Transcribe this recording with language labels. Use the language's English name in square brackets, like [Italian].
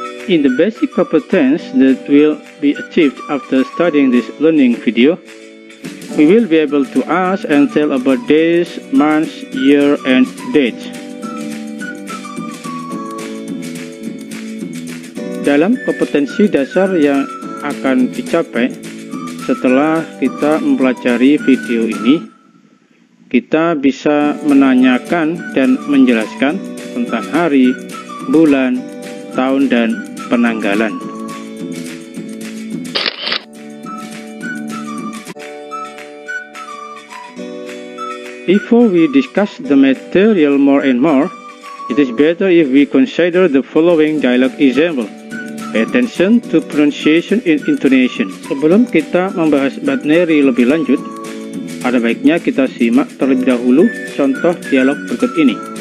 [English] In the basic competence that will be achieved after studying this learning video, we will be able to ask and tell about days, months, year, and dates. [Indonesian] Dalam kompetensi dasar yang akan dicapai setelah kita mempelajari video ini, kita bisa menanyakan dan menjelaskan tentang hari, bulan, tahun, dan penanggalan. [English] Before we discuss the material more and more, it is better if we consider the following dialogue example. Pay attention to pronunciation and intonation. [Indonesian] Sebelum kita membahas materi lebih lanjut, ada baiknya kita simak terlebih dahulu contoh dialog berikut ini.